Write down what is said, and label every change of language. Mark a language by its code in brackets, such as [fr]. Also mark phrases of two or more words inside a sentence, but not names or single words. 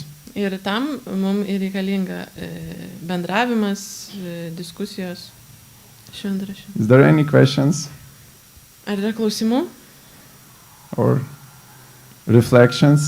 [lt] Ir tam mums reikalinga bendravimas, diskusijos šventraščių. [en] Is there any questions? [lt] Ar yra klausimų? [en] Or reflections?